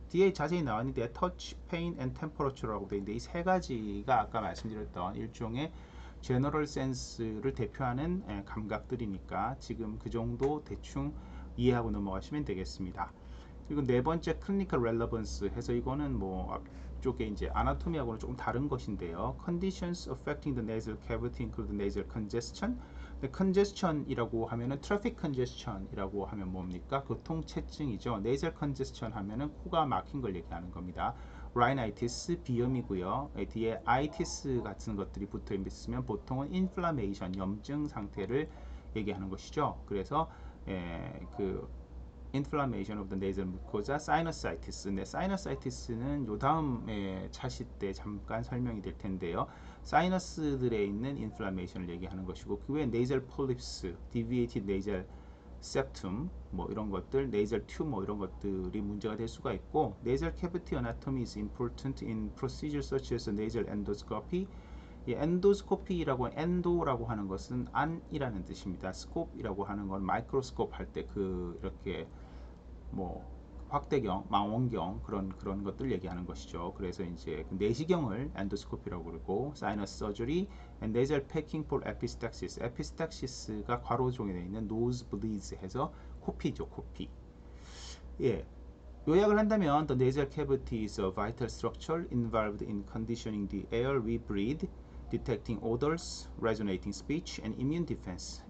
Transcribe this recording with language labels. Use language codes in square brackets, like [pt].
[ko] 뒤에 자세히 나왔는데 touch, pain and temperature라고 되어 있는데 이 세 가지가 아까 말씀드렸던 일종의 제너럴 센스를 대표하는 감각들이니까 지금 그 정도 대충 이해하고 넘어가시면 되겠습니다. 그리고 네 번째 클리니컬 렐러번스 해서 이거는 뭐 앞쪽에 이제 아나토미하고는 조금 다른 것인데요. [en] Conditions affecting the nasal cavity include nasal congestion. [ko] congestion이라고 하면은 traffic congestion이라고 하면 뭡니까? 교통체증이죠. nasal congestion 하면은 코가 막힌 걸 얘기하는 겁니다. rhinitis 비염이고요. 뒤에 itis 같은 것들이 붙어 있으면 보통은 inflammation 염증 상태를 얘기하는 것이죠. [en] 그래서 그 inflammation of the nasal mucosa, sinusitis. [ko] 네, sinusitis는 요 다음에 차시 때 잠깐 설명이 될 텐데요. 사이너스들에 있는 인플라메이션을 얘기하는 것이고, 그 외에 nasal polyps, deviated nasal septum 뭐 이런 것들, nasal tube 뭐 이런 것들이 문제가 될 수가 있고, [en] nasal cavity anatomy is important in procedures such as nasal endoscopy. [ko] 이 엔도스코피라고, 엔도라고 하는 것은 안이라는 뜻입니다. 스코프이라고 하는 건 마이크로스코프 할 때 그 이렇게 뭐 확대경, 망원경 그런 것들 얘기하는 것이죠. 그래서 이제 그 내시경을 엔도스코피라고 그러고, 사이너스 서저리, 네젤 패킹 폴 에피스탁시스, 에피스탁시스가 괄호종에 되어 있는 노즈 블리즈 해서 코피죠, 코피. 예. 요약을 한다면 [en] the nasal cavity is a vital structure involved in conditioning the air we breathe, detecting odors, resonating speech, and immune defense.